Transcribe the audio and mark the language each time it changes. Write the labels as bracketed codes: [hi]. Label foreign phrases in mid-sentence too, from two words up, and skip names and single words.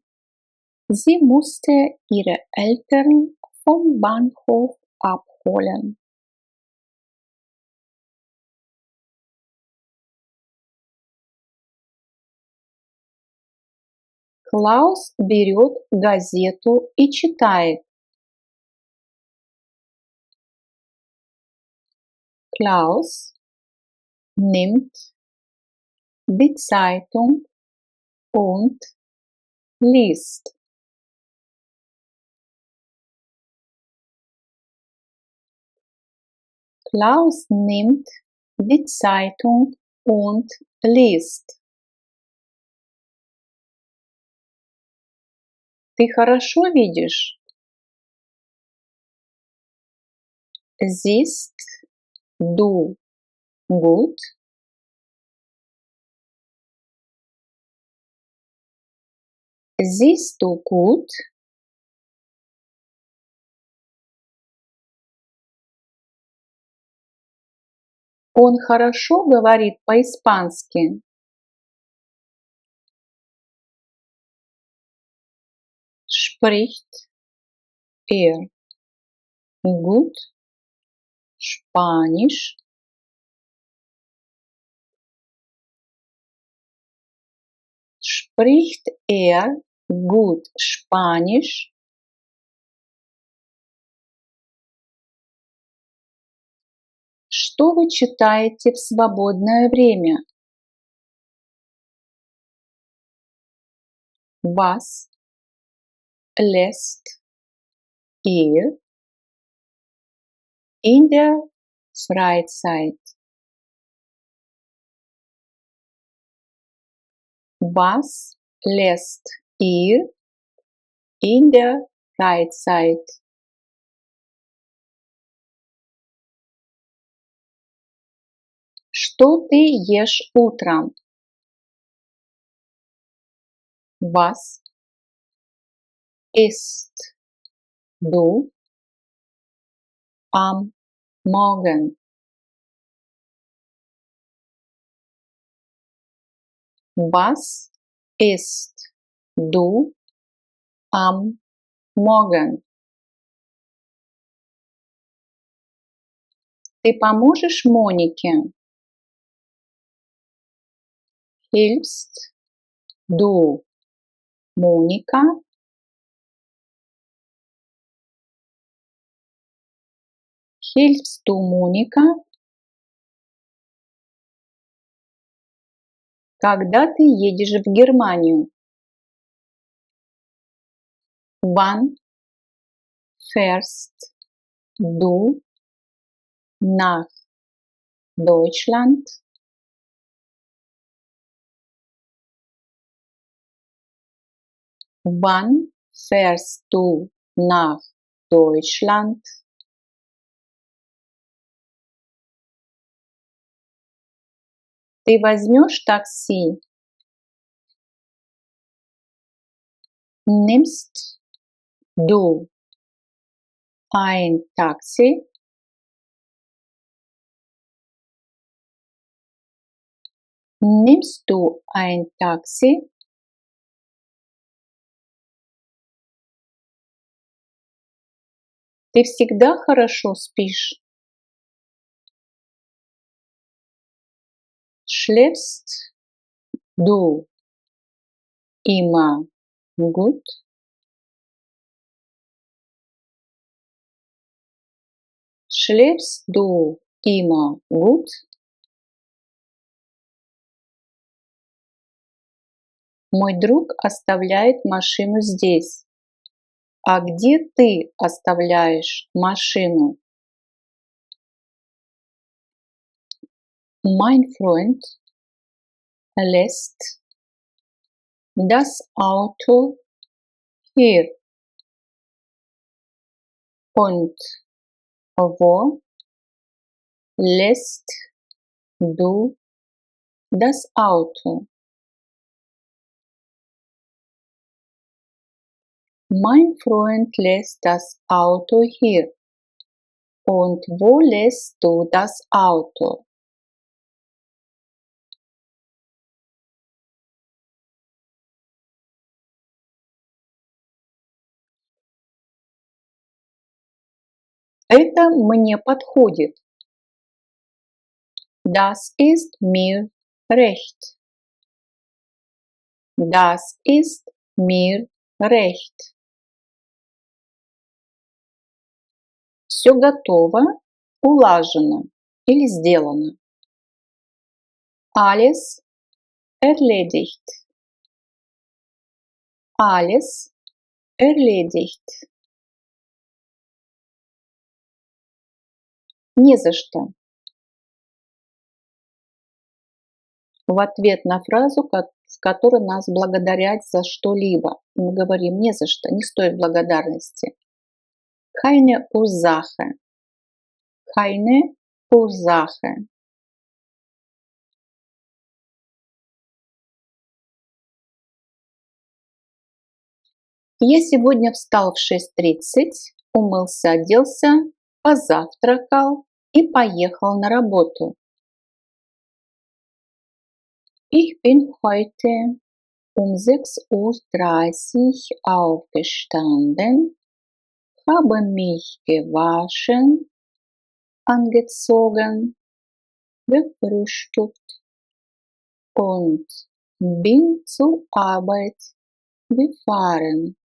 [de] Sie musste ihre Eltern vom Bahnhof abholen. [ru] Klaus берет газету и читает. [de] Klaus nimmt die Zeitung und liest. Klaus nimmt die Zeitung und liest. [ru] Ты хорошо видишь? [de] Siehst du gut? Siehst du gut? [ru] Он хорошо говорит по-испански. [de] Spricht er gut Spanisch? Spricht er gut Spanisch? [ru] Что вы читаете в свободное время? [de] Was lässt ihr in der Freizeit? Was lässt ihr in der Freizeit? [ru] Что ты ешь утром? [de] Was isst du am Morgen? Was isst du am Morgen? [ru] Ты поможешь Монике? [de] Hilfst du Monika? Hilfst du Monika? [ru] Когда ты едешь в Германию? [de] Wann fährst du nach Deutschland? Wann fährst du nach Deutschland? [ru] Ты возьмешь такси? [de] Nimmst du ein Taxi? Nimmst du ein Taxi? [ru] Ты всегда хорошо спишь? [de] Schläfst du immer gut? Schläfst du immer gut? [ru] Мой друг оставляет машину здесь. А где ты оставляешь машину? [de] Mein Freund lässt das Auto hier. Und wo lässt du das Auto? Mein Freund lässt das Auto hier. Und wo lässt du das Auto? [ru] Это мне подходит. [de] Das ist mir recht. Das ist mir recht. [ru] Все готово, улажено или сделано. [de] Alles erledigt. Alles erledigt. [ru] Не за что. В ответ на фразу, в которой нас благодарят за что-либо. Мы говорим не за что, не стоит благодарности. [de] Keine Ursache. Keine Ursache. [ru] Я сегодня встал в 6:30, умылся, оделся, позавтракал и поехал на работу. [de] Ich bin heute um 6:30 Uhr aufgestanden, habe mich gewaschen, angezogen, gefrühstückt und bin zur Arbeit gefahren.